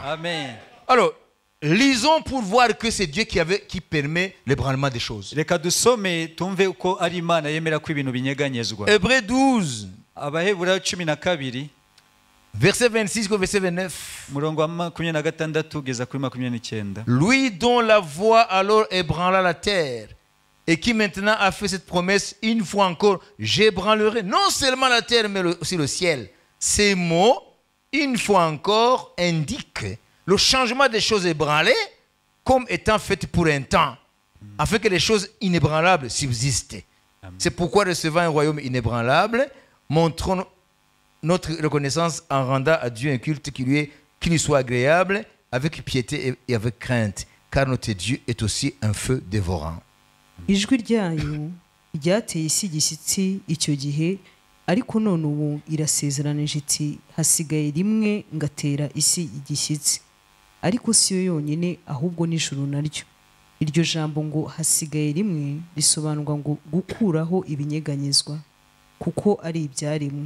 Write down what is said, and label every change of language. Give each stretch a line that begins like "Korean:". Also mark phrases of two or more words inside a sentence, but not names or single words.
French: Amen. Alors, lisons pour voir que c'est Dieu qui permet l'ébranlement des choses.
Kinyarwanda: Reka dusome tumve uko ari Imana yemera ko ibintu binyeganyezwa.
French: Hébreux 12,
Kinyarwanda: Abaheburayo 12
French: verset 26 au verset 29.
Kinyarwanda: murongo wa 26 kugeza kuri 29.
French: Lui dont la voix alors ébranla la terre et qui maintenant a fait cette promesse une fois encore, j'ébranlerai non seulement la terre mais aussi le ciel. Ces mots, une fois encore, indiquent le changement des choses ébranlées comme étant faites pour un temps, afin que les choses inébranlables subsistent. C'est pourquoi, recevant un royaume inébranlable, montrons notre reconnaissance en rendant à Dieu un culte qui lui soit agréable, avec piété et avec crainte, car notre Dieu est aussi un feu dévorant.
Kinyarwanda: ijwi ryayo ryateye isi igishyitsi icyo gihe, ariko none ubu irasezeranije iti hasigaye rimwe ngatera isi igishyitsi. Ariko si yo yonyine, ahubwo n'ijuru naryo. Iryo jambo ngo hasigaye rimwe risobanurwa ngo gukuraho ibinyeganyezwa, kuko ari ibyaremwe.